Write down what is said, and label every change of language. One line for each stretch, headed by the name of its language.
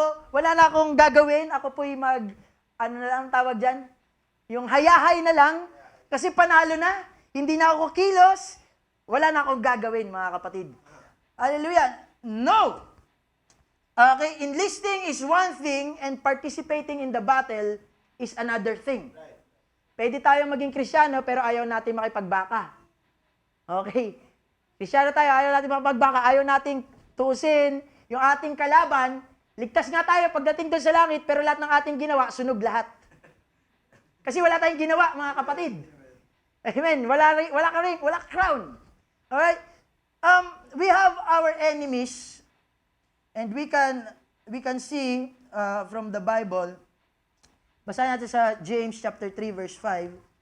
Filipino: Wala na akong gagawin, ako po'y ano na lang tawag dyan? Yung hayahay na lang, kasi panalo na, hindi na ako kilos, wala na akong gagawin, mga kapatid.
English: Hallelujah. No. Okay, enlisting is one thing and participating in the battle is another thing.
Filipino: Pwede tayo maging Kristiyano pero ayaw natin makipagbaka. Okay. Kristiyano tayo, ayaw natin makipagbaka, ayaw nating tuusin yung ating kalaban. Ligtas nga tayo pagdating doon sa langit pero lahat ng ating ginawa, sunog lahat. Kasi wala tayong ginawa, mga kapatid. Amen. Wala crown. Alright?
English: We have our enemies, and we can see from the Bible.
Filipino: Basahin natin sa James chapter 3 verse 5.